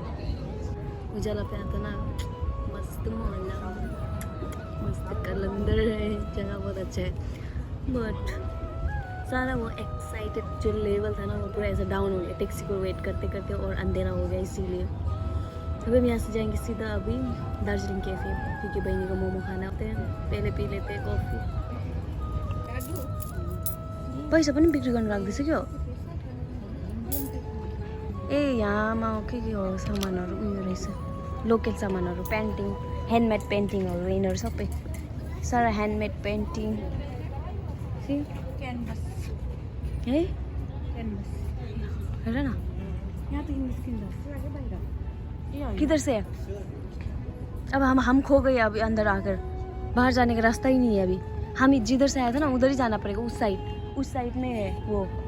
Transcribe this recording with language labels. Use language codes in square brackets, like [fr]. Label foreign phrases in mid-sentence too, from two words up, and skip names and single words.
[hi] उजाला पे आता ना मस्त मोहल्ला मस्त कलंदर है जगह बहुत अच्छा है बट सारा वो एक्साइटेड जो लेवल था ना वो पूरा ऐसा डाउन हो गया टैक्सी को वेट करते करते और अंधेरा हो गया इसीलिए अभी हम यहाँ से जाएंगे सीधा अभी दार्जिलिंग कैफे क्योंकि बहनी को मोमो खाना होते हैं पहले पी लेते हैं कॉफ़ी [ne] पैसा पनि बिक्री गर्नु लाग्दैछ क्या ए यहाँमा के हो सामानहरू उयो रहेछ लोकल सामानहरू पेन्टिङ [en] handmade paintings [ne] यिनीहरू सबै सारा [en] handmade painting [ne] कैनवस है कैनवस हेर न [hi] यहाँ तो इंग्लिश किधर किधर से है अब हम खो गए अभी अंदर आकर बाहर जाने का रास्ता ही नहीं है अभी हम जिधर से आए थे ना उधर ही जाना पड़ेगा उस साइड में है वो